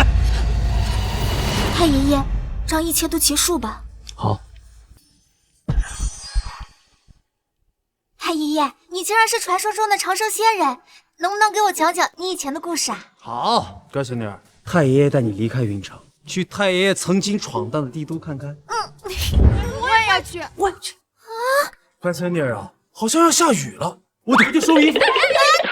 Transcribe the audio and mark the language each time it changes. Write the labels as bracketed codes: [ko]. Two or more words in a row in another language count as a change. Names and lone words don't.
[zh] 太爺爺，讓一切都結束吧。好。太爺爺，你竟然是傳說中的長生仙人，能不能給我講講你以前的故事啊？好，乖孫女兒，太爺爺帶你離開雲城，去太爺爺曾經闖蕩的帝都看看。我也要去，我也去。啊！乖孫女兒啊，好像要下雨了，我得回去收衣服。哎